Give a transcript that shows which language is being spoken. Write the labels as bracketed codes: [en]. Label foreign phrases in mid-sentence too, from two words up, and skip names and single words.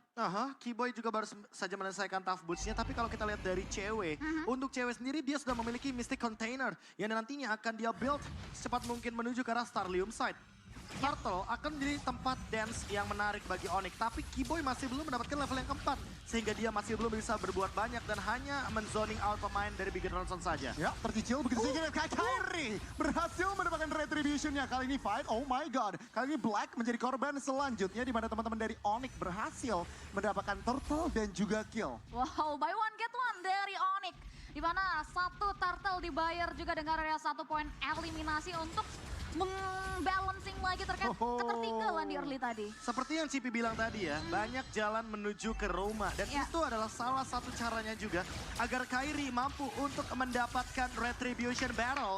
[id] Keyboy juga baru saja menyelesaikan [en] tough boots-nya, [id] tapi kalau kita lihat dari cewek, untuk cewek sendiri dia sudah memiliki Mystic Container yang nantinya akan dia build secepat mungkin menuju ke arah Starlium side. Turtle akan menjadi tempat dance yang menarik bagi Onyx, tapi Keyboy masih belum mendapatkan level yang keempat, sehingga dia masih belum bisa berbuat banyak dan hanya menzoning out pemain dari Bigetron Suns saja. Ya, tercicil begitu saja. Kyrie berhasil mendapatkan retribution-nya. Kali ini fight, [en] oh my god. [id] Kali ini Black menjadi korban selanjutnya di mana teman-teman dari Onyx berhasil mendapatkan turtle dan juga kill. Wow, [en] buy one get one [id] dari Onyx. Di mana satu turtle dibayar juga dengan area 1 poin eliminasi untuk membalancing lagi terkait ketertinggalan di early tadi. Seperti yang Cipi bilang tadi ya, banyak jalan menuju ke Roma. Dan itu adalah salah satu caranya juga agar Kyrie mampu untuk mendapatkan [en] retribution battle.